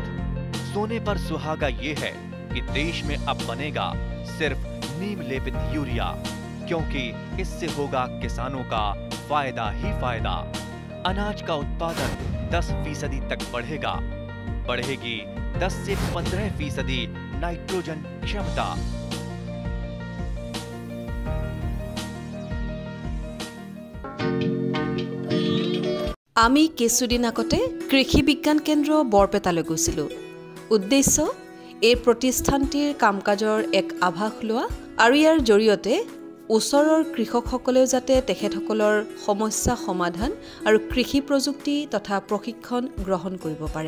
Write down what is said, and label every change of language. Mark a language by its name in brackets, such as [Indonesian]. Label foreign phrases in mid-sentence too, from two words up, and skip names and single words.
[Hindi] सोने पर सुहागा ये है कि देश में अब बनेगा सिर्फ नीम लेपित यूरिया, क्योंकि इससे होगा किसानों का फायदा ही फायदा। अनाज का उत्पादन 10% तक बढ़ेगा, बढ़ेगी 10 से 15% नाइट्रोजन क्षमता। [Assamese] আমি কিছুদিন আগতে কৃষি বিজ্ঞান কেন্দ্ৰ বৰপেটালৈ গৈছিলোঁ। উদ্দেশ্য এই প্ৰতিষ্ঠানটিৰ কাম-কাজৰ এক আভাস লোৱা আৰু ইয়াৰ জৰিয়তে ওচৰৰ কৃষকসকলেও যাতে তেখেতসকলৰ সমস্যা সমাধান আৰু কৃষি প্ৰযুক্তি তথা প্ৰশিক্ষণ গ্ৰহণ কৰিব পাৰে।